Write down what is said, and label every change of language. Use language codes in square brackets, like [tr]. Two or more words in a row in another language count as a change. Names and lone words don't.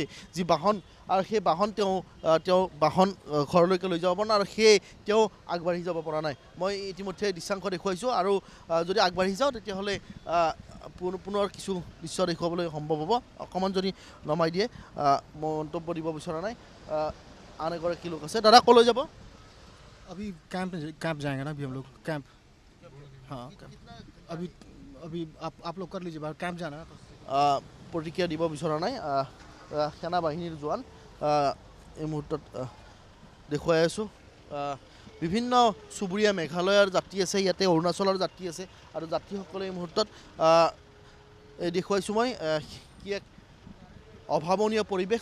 [as] যি বাহন আৰু সেই বাহন তেওঁ বাহন ঘৰলৈকে লৈ যাব পৰা নাই, আৰু সেয়ে তেওঁ আগবাঢ়ি যাব পৰা নাই। মই ইতিমধ্যে দৃশ্যাংশ দেখুৱাইছোঁ, আৰু যদি আগবাঢ়ি যাওঁ তেতিয়াহ'লে পুনৰ কিছু দৃশ্য দেখুৱাবলৈ সম্ভৱ হ'ব। অকণমান যদি নমাই দিয়ে, মন্তব্য দিব বিচৰা নাই। আন এগৰাকী লোক আছে। দাদা ক'লৈ যাব? [hi] अभी कैंप जाएंगे ना, अभी हम लोग कैंप। हाँ अभी आप लोग कर लीजिए, बाहर कैंप जाना है। [as] প্ৰতিক্ৰিয়া দিব বিচৰা নাই সেনা বাহিনীৰ জোৱান। এই মুহূৰ্তত দেখুৱাই আছোঁ বিভিন্ন চুবুৰীয়া মেঘালয়ৰ যাত্ৰী আছে, ইয়াতে অৰুণাচলৰ যাত্ৰী আছে, আৰু যাত্ৰীসকলে এই মুহূৰ্তত দেখুৱাইছোঁ মই কি এক অভাৱনীয় পৰিৱেশ।